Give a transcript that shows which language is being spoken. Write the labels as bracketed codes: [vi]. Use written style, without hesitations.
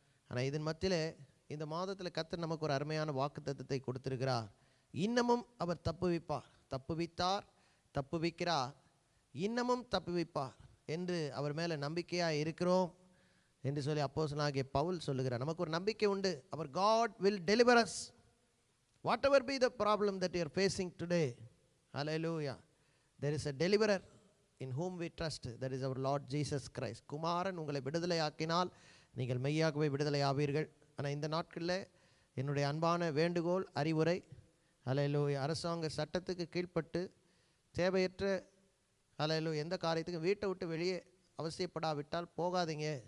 [ta] ஆனால் இதன் மத்தியில் இந்த மாதத்தில் கர்த்தர் நமக்கு ஒரு அருமையான வாக்குத்தத்தத்தை கொடுத்திருக்கிறார். இன்னமும் அவர் தப்புவிப்பார், தப்புவித்தார், தப்புவிக்கிறார், இன்னமும் தப்புவிப்பார் என்று அவர் மேலே நம்பிக்கையாக இருக்கிறோம் என்று சொல்லி அப்போஸ்தலனாகிய பவுல் சொல்லுகிறார். நமக்கு ஒரு நம்பிக்கை உண்டு. அவர் [en] God will deliver us whatever be the problem that you are facing today. Hallelujah. There is a deliverer in whom we trust. That is our Lord Jesus Christ. [ta] குமாரன் உங்களை விடுதலை ஆக்கினால் நீங்கள் மெய்யாகவே விடுதலை ஆவீர்கள். ஆனால் இந்த நாட்களில் என்னுடைய அன்பான வேண்டுகோள், அறிவுரை, ஹல்லேலூயா, அரசாங்க சட்டத்துக்கு கீழ்ப்பட்டு தேவையற்ற ஹல்லேலூயா எந்த காரியத்துக்கும் வீட்டை விட்டு வெளியே அவசியப்படாவிட்டால் போகாதீங்க.